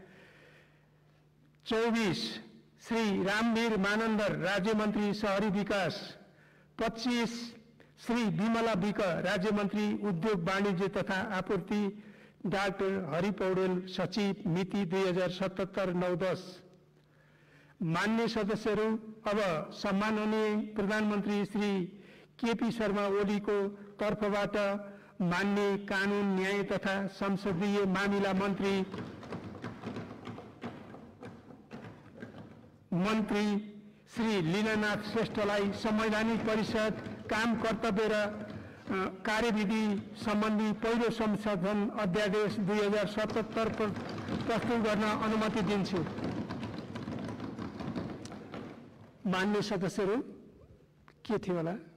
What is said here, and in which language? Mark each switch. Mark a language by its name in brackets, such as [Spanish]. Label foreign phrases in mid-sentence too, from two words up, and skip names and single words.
[Nepali] 24 श्री रामवीर मानंदर, राज्य मंत्री शहरी विकास। 25 श्री विमला विक, राज्य मंत्री उद्योग वाणिज्य तथा आपूर्ति। डाक्टर हरि पौडेल, सचिव, मिति 2077-9-10। मान्य सदस्यहरू, अब सम्माननीय प्रधानमंत्री श्री केपी शर्मा ओली को तर्फबाट मान्य कानून न्याय तथा संसदीय मामिला मंत्री श्री लीलानाथ श्रेष्ठलाई संवैधानिक परिषद काम कर्तव्य र कार्यविधि सम्बन्धी पहिलो संशोधन अध्यादेश 2077 प्रस्तुत गर्न अनुमति दिन्छु। मान्य सदस्यहरू, के थियो होला?